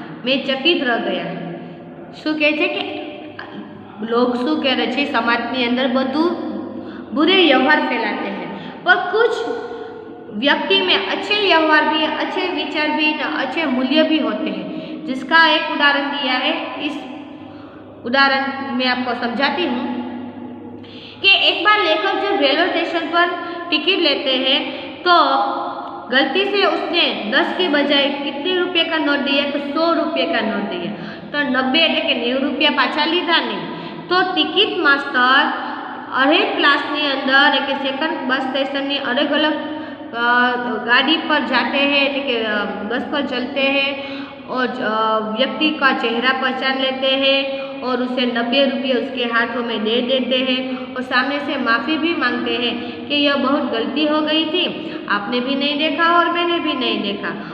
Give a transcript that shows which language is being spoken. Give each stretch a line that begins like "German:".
Hindi: मैं चकित रह गया.
Gujarati: શું કહે છે કે
Hindi: लोग
Gujarati: શું કરે છે, સમાજની અંદર બધું
Hindi: बुरे व्यवहार फैलाते हैं, पर कुछ व्यक्ति में अच्छे व्यवहार भी, अच्छे विचार भी, अच्छे मूल्य भी होते हैं, जिसका एक उदाहरण दिया है. इस उदाहरण मैं आपको समझाती हूँ कि एक बार लेखक जब रेलवे स्टेशन पर टिकट लेते हैं तो गलती से उसने 10 के बजाय कितने रुपये का नोट दिया, तो 100 रुपये का नोट दिया.
Gujarati: तो 90 એટલે કે 90 રૂપિયા પાછા લીધા નહીં. તો ટિકિટ માસ્ટર હરેક ક્લાસની અંદર એટલે કે સેકન્ડ બસ સ્ટેશનની
Hindi: अलग अलग गाड़ी पर जाते हैं, એટલે કે बस पर चलते हैं और व्यक्ति का चेहरा पहचान लेते हैं और उसे 90 रुपये उसके हाथों में दे देते हैं और सामने से माफ़ी भी मांगते हैं कि यह बहुत गलती हो गई थी, आपने भी नहीं देखा और मैंने भी नहीं देखा.